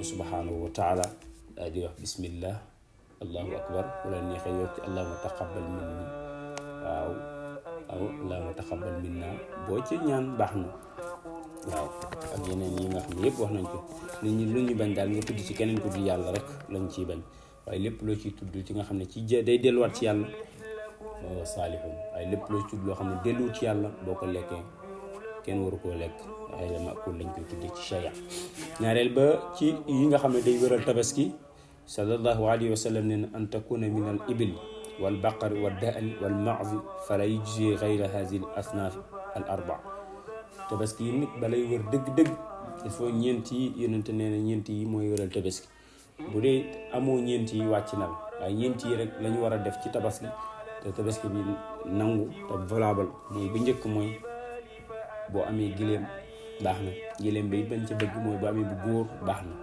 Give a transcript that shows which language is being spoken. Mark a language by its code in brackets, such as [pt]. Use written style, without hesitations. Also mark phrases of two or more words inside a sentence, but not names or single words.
[ar] سبحانه وتعالى [wo] daal di wax [ar] بسم الله الله أكبر [wo] wala neexee yokk ci [ar] اللهم تقبل مني [wo] waaw [ar] اللهم تقبل منا [wo] boo ci ñaan baax na waaw ak yeneen yi nga xam ne yëpp wax nañ ko nit ñi lu ñu bañ daal nga tudd ci keneen ku dul yàlla rek lañ ciy bañ waaye lépp loo ciy tudd ci nga xam ne ci day delluwaat ci yàlla saalihun waaye lépp loo tudd loo xam ne delluwut ci yàlla boo ko lekkee kenn waru koo lekk waaye dama akul lañ koy tuddee ci sharia ñaareel ba ci yi nga xam ne day wëral tabaski [ar] صلى الله عليه وسلم [wo] ne [ar] أن تكون من الإبل والبقر والضأن والمعز فلا يجزئ غير هذه الأصناف الأربع [wo] tabaski yi nit balay wër dëgg-dëgg [fr] il faut [wo] ñeent yi yonente nee na ñeent yi mooy wëral tabaski bu dee amoo ñeent yi wàcc na la waaye ñeent yi rek lañu war a def ci tabaski te tabaski bi nangu te valable mooy bu njëkk mooy boo amee gileem baax na gileem bi bañ ca bëgg mooy boo amee bu góor baax na